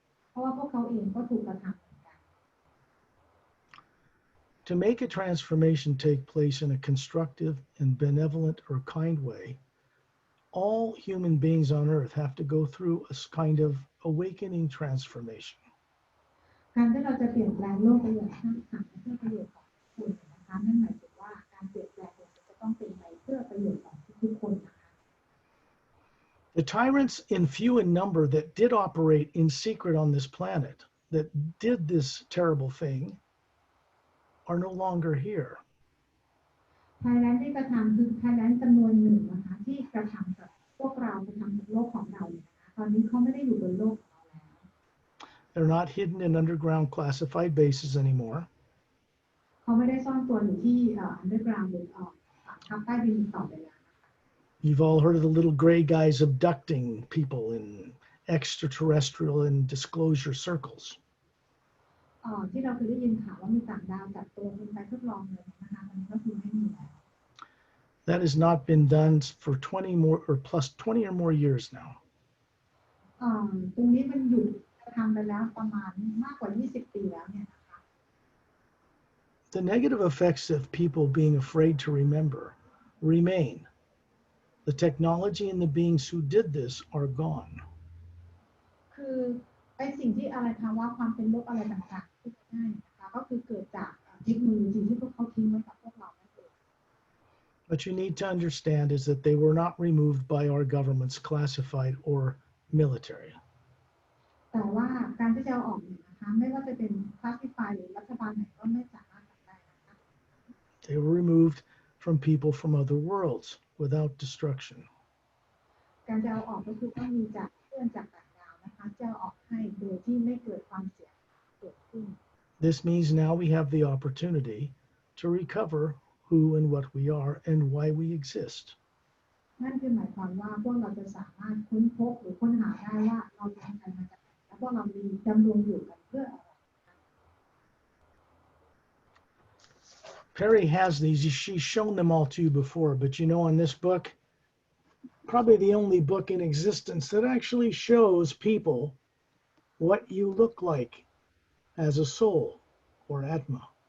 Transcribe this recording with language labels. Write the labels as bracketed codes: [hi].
[th] เพราะว่าพวกเขาเองก็ถูกกระทำเหมือนกัน [en] To make a transformation take place in a constructive and benevolent or kind way, all human beings on earth have to go through a kind of awakening transformation. [th] การที่เราจะเปลี่ยนแปลงโลกไปอย่างสร้างสรรค์เพื่อประโยชน์ของคนนะคะนั่นหมายถึงว่าการเปลี่ยนแปลงเนี่ยจะต้องเป็นไปเพื่อประโยชน์ของทุกคนนะคะ [en] The tyrants in few in number that did operate in secret on this planet, that did this terrible thing, are no longer here. [th] ไทยแลนด์ที่กระทำคือไทยแลนด์จำนวนหนึ่งนะคะที่กระทำกับพวกเรากระทำกับโลกของเราเนี่ยนะคะตอนนี้เขาไม่ได้อยู่บนโลกของเราแล้ว [en] They're not hidden in underground classified bases anymore. [th] เขาไม่ได้ซ่อนตัวอยู่ที่underground หรือทับใต้ดินต่อไปแล้ว [en] You've all heard of the little gray guys abducting people in extraterrestrial and disclosure circles. [th] ที่เราเคยได้ยินข่าวว่ามีต่างดาวจับตัวคนไปทดลองเลยนะคะตอนนี้ก็คือไม่มีแล้ว [en] That has not been done for 20 more or plus 20 or more years now. [th] ตรงนี้มันหยุดทำไปแล้วประมาณมากกว่า20 ปีแล้วเนี่ยนะคะ [en] The negative effects of people being afraid to remember remain. The technology and the beings who did this are gone. [th] คือไอ้สิ่งที่อะไรภาวะความเป็นโรคอะไรต่างๆที่ได้นะคะก็คือเกิดจากเทคโนโลยีที่พวกเขาทิ้งไว้กับพวกเรานั่นเอง [en] What you need to understand is that they were not removed by our governments, classified or military. [th] แต่ว่าการที่จะเอาออกเนี่ยนะคะไม่ว่าจะเป็นคลาสสิฟายหรือรัฐบาลไหนก็ไม่สามารถทำได้นะคะ [en] They were removed from people from other worlds without destruction. [th] การจะเอาออกก็คือต้องมีจากเพื่อนจากต่างดาวนะคะจะเอาออกให้โดยที่ไม่เกิดความเสียเกิดขึ้น [en] This means now we have the opportunity to recover who and what we are and why we exist. [th] นั่นคือหมายความว่าพวกเราจะสามารถค้นพบหรือค้นหาได้ว่าเราเป็นใครมาจากไหนและพวกเรามีดำรงอยู่กันเพื่ออะไร [en] Perry has these. She's shown them all to you before, but you know, in this book, probably the only book in existence that actually shows people what you look like as a soul or Atma.